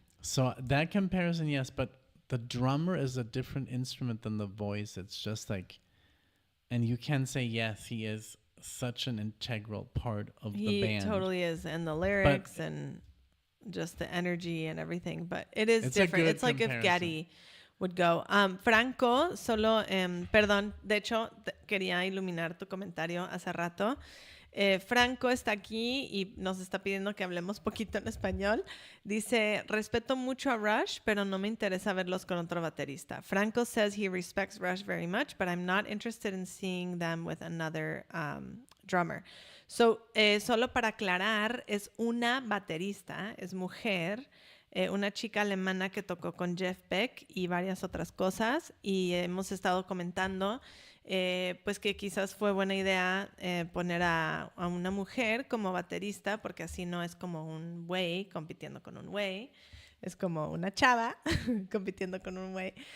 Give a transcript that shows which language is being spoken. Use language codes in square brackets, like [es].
[en] So that comparison, yes, but the drummer is a different instrument than the voice. It's just like, and you can say, yes, he is such an integral part of the band. He totally is. And the lyrics and just the energy and everything. But it is different. It's like if Getty would go. [es] Franco, solo, perdón, de hecho, quería iluminar tu comentario hace rato. Franco está aquí y nos está pidiendo que hablemos poquito en español. Dice, respeto mucho a Rush, pero no me interesa verlos con otro baterista. [en] Franco says he respects Rush very much, but I'm not interested in seeing them with another drummer. [es] So, solo para aclarar, es una baterista, es mujer, una chica alemana que tocó con Jeff Beck y varias otras cosas, y hemos estado comentando pues que quizás fue buena idea poner a una mujer como baterista, porque así no es como un güey compitiendo con un güey, es como una chava compitiendo con un güey.